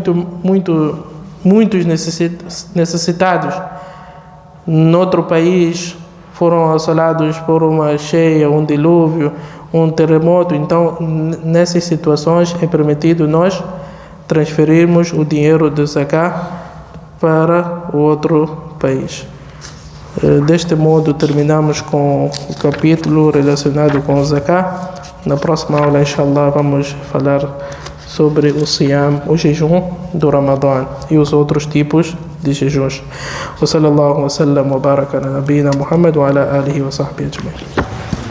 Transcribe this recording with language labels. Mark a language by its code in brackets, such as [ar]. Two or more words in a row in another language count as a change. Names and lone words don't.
[pt] muitos necessitados noutro país, foram assolados por uma cheia, um dilúvio, um terremoto, então nessas situações é permitido nós transferirmos o dinheiro de Zakat para outro país. Deste modo terminamos com o capítulo relacionado com o Zakat. Na próxima aula, inshallah, vamos falar sobre o Siyam, o jejum do Ramadã e os outros tipos de jejuns. [ar] وصلى الله وسلم وبارك على نبينا محمد وعلى آله وصحبه أجمعين.